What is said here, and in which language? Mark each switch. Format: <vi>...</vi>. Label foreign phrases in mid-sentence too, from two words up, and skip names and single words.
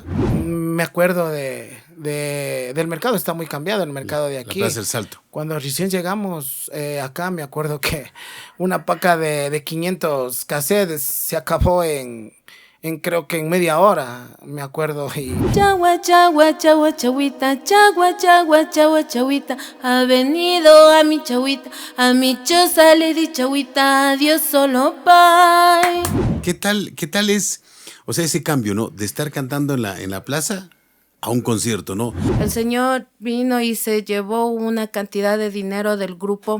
<es>Me acuerdo del mercado, está muy cambiado el mercado de aquí. La Plaza del Salto. Cuando recién llegamos acá, me acuerdo que una paca de 500 cassettes se acabó creo que en media hora, me acuerdo. Y Chagua, chagua, chagua, chagüita, chagua, chagua, chagua, chagüita, ha venido a mi chagüita, a mi choza le di chagüita, adiós solo bye. ¿Qué tal es, o sea, ese cambio, ¿no? De estar cantando en la plaza a un concierto, ¿no? El señor vino y se llevó una cantidad de dinero del grupo.</es>